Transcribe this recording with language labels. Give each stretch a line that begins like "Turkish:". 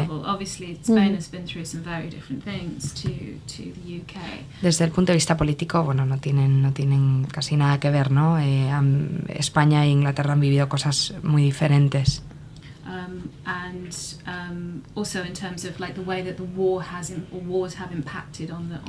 English: level, obviously, Spain has been through some very different things to the UK.
Spanish: Desde el punto de vista político, bueno, no tienen casi nada que ver, ¿no? España e Inglaterra han vivido cosas muy diferentes.
English: And also in terms of like the way that the wars have impacted on the